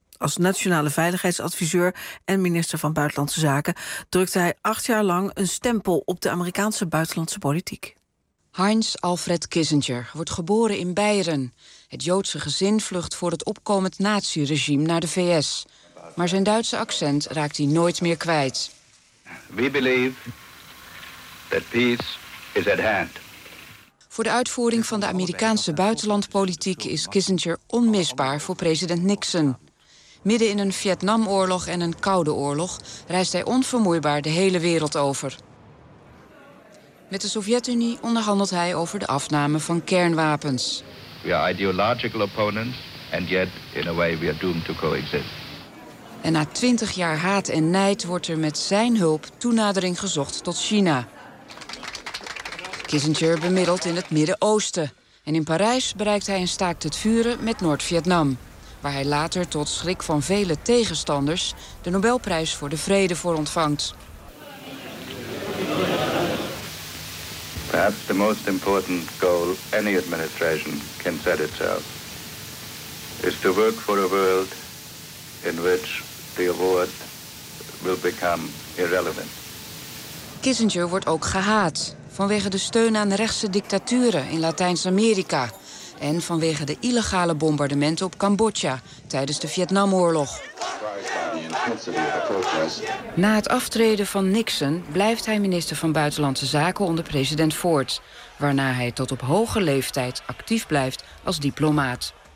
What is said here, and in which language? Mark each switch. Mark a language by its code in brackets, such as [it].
[nl] Als nationale veiligheidsadviseur en minister van Buitenlandse Zaken drukte hij 8 jaar lang een stempel op de Amerikaanse buitenlandse politiek. Heinz Alfred Kissinger wordt geboren in Beiren. Het Joodse gezin vlucht voor het opkomend naziregime naar de VS. Maar zijn Duitse accent raakt hij nooit meer kwijt. [en] We believe that peace is at hand. [nl] Voor de uitvoering van de Amerikaanse buitenlandpolitiek is Kissinger onmisbaar voor president Nixon. Midden in een Vietnamoorlog en een koude oorlog reist hij onvermoeibaar de hele wereld over. Met de Sovjet-Unie onderhandelt hij over de afname van kernwapens. [en] We are ideological opponents, and yet in a way we are doomed to coexist. [nl] En na 20 jaar haat en nijd wordt er met zijn hulp toenadering gezocht tot China. Kissinger bemiddelt in het Midden-Oosten. En in Parijs bereikt hij een staakt het vuren met Noord-Vietnam. Waar hij later tot schrik van vele tegenstanders de Nobelprijs voor de Vrede voor ontvangt. [en] Perhaps the most important goal any administration can set itself is to work for a world in which the award will become irrelevant. [nl] Kissinger wordt ook gehaat vanwege de steun aan rechtse dictaturen in Latijns-Amerika en vanwege de illegale bombardementen op Cambodja tijdens de Vietnamoorlog. Na het aftreden van Nixon blijft hij minister van Buitenlandse Zaken onder president Ford, waarna hij tot op hoge leeftijd actief blijft als diplomaat.